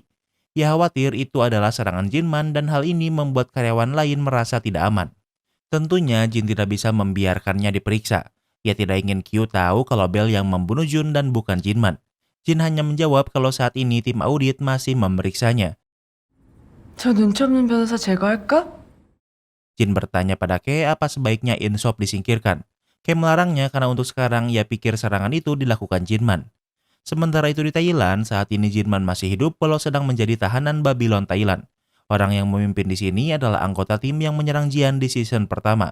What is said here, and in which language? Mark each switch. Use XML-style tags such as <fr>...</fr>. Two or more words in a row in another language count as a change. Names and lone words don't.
<id>Ia khawatir itu adalah serangan Jinman dan hal ini membuat karyawan lain merasa tidak aman. Tentunya Jin tidak bisa membiarkannya diperiksa. Ia tidak ingin Kyu tahu kalau Bell yang membunuh Jun dan bukan Jinman. Jin hanya menjawab kalau saat ini tim audit masih memeriksanya.</id> <ko>저 눈치 없는 변호사 제거할까?</ko> <id>Jin bertanya pada Kei apa sebaiknya Insop disingkirkan. Kei melarangnya karena untuk sekarang ia pikir serangan itu dilakukan Jinman. Sementara itu di Thailand, saat ini Jinman masih hidup walau sedang menjadi tahanan Babylon Thailand. Orang yang memimpin di sini adalah anggota tim yang menyerang Jian di season pertama.</id>